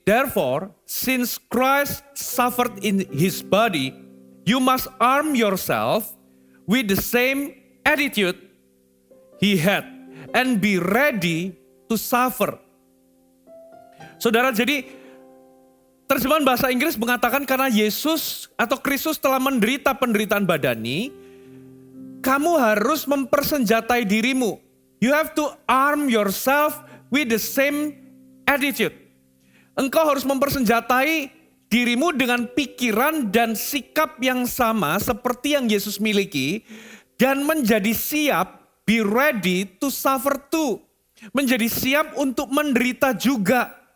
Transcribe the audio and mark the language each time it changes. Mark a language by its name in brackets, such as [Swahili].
[English] Therefore, since Christ suffered in his body, you must arm yourself with the same attitude he had and be ready to suffer. [Indonesian] Saudara, jadi terjemahan bahasa Inggris mengatakan karena Yesus atau Kristus telah menderita penderitaan badani, kamu harus mempersenjatai dirimu. [English] You have to arm yourself with the same attitude. [Indonesian] Engkau harus mempersenjatai dirimu dengan pikiran dan sikap yang sama seperti yang Yesus miliki dan menjadi siap, [English] be ready to suffer too. [Indonesian] Menjadi siap untuk menderita juga.